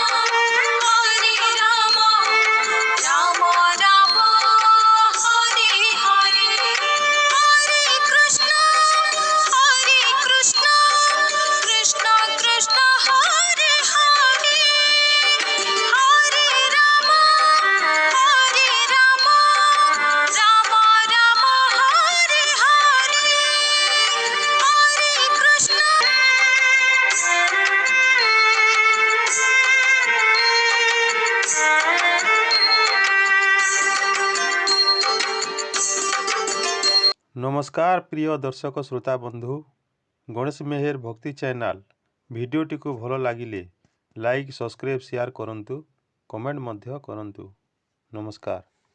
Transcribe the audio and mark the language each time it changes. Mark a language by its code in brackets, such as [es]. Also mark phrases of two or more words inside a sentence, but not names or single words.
[or] राम हरे हरे हरे कृष्ण कृष्ण कृष्ण हरे हरे हरे राम राम हरे हरे हरे कृष्ण ନମସ୍କାର ପ୍ରିୟ ଦର୍ଶକ ଶ୍ରୋତା ବନ୍ଧୁ ଗଣେଶ ମେହେର ଭକ୍ତି ଚ୍ୟାନେଲ ଭିଡିଓଟି କୁ ଭଲ ଲାଗିଲେ ଲାଇକ ସବସ୍କ୍ରାଇବ ଶେୟାର କରନ୍ତୁ କମେଣ୍ଟ ମଧ୍ୟ କରନ୍ତୁ। नमस्कार।